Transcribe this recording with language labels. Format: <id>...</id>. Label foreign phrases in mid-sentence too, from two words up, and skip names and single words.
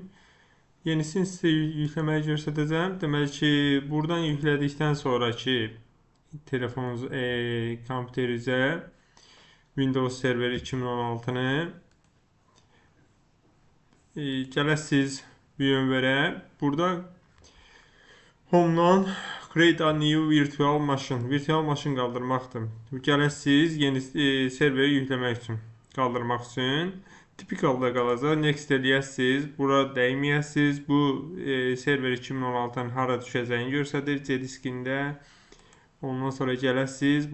<az>Yenisini sizə yükləməyi göstərəcəm. Deməli ki, buradan yüklədikdən sonraki telefonunuz, kompüterinizə Windows Server 2016-nı gələsiniz VMware-ə.</az> <en>Burada Home-dan Create a new virtual machine. Virtual machine</en> <az>qaldırmaqdır. Gələsiniz yeni serveri yükləmək üçün, qaldırmaq üçün. Tipik halda qalacaq. Next eləyəsiniz. Bura dəyməyəsiniz. Bu server 2016-nın hara düşəcəyini göstərir C diskində. Ondan sonra gələsiniz.</az>